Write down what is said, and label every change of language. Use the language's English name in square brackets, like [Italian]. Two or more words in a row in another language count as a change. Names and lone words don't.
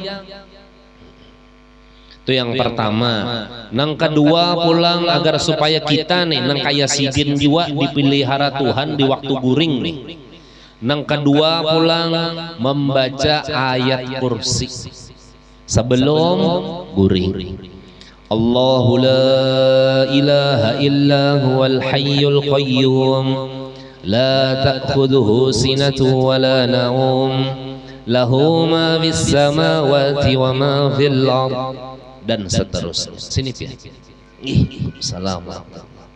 [Banjar] Itu yang pertama. Nang kedua pulang agar supaya kita nih nang kaya sidin jiwa dipelihara Tuhan di waktu guring nih. Nang kedua pulang membaca ayat kursi sebelum guring. [Arabic] الله لا إله إلا هو الحي القيوم لا تأخذه سنة ولا نوم له ما في السماوات وما في الأرض [Banjar] dan seterusnya. Sini Pian. Assalamualaikum.